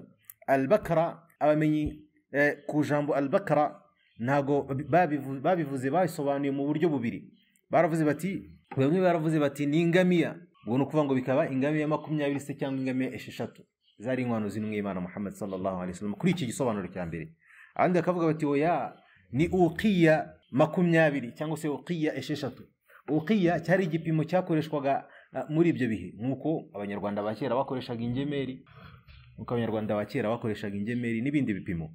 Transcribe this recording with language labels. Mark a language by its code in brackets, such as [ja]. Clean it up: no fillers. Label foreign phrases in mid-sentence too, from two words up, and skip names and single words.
[rw] Al-Bakara, abamenyi ku jambo al-Bakara ntago babivuze, babisobanuye mu buryo bubiri. Bamwe baravuze bati ni ingamiya, ubwo nukuvuga ngo bikaba ingamiya 20 se cyangwa ingamiya esheshatu. Zari inkwano z'intumwa y'Imana Muhammad [ar] صلى الله عليه وسلم [rw] kuri iki gisobanuro cya mbere. Abandi bakavuga bati oya, ni uqiya 20 cyangwa se uqiya esheshatu. Uqiya cyari igipimo cyakoreshwaga muri ibyo bihe, nk'uko abanyarwanda ba kera bakoreshaga ingemeri, n'ibindi bipimo.